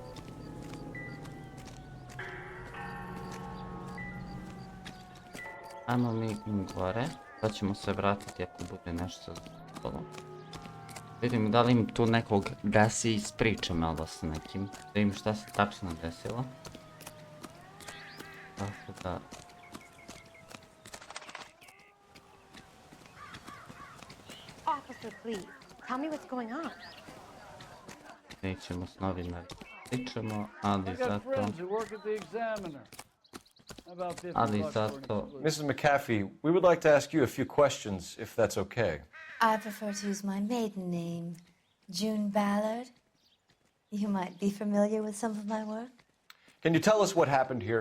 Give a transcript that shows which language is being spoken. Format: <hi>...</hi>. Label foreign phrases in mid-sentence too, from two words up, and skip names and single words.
<bs>Ajmo mi gore, sad ćemo se vratiti ako bude nešto zapravo. Vidim da li im tu nekog gasi iz priče malo s nekim, da vidim šta se tačno desilo. Tako da...</bs> <en>Officer, please, tell me what's going on.</en> <bs>Nećemo s novinarima pričamo, ali zato...</bs> <en>Mrs. McAfee, we would like to ask you a few questions, if that's okay. I prefer to use my maiden name, June Ballard. You might be familiar with some of my work. Can you tell us what happened here?</en>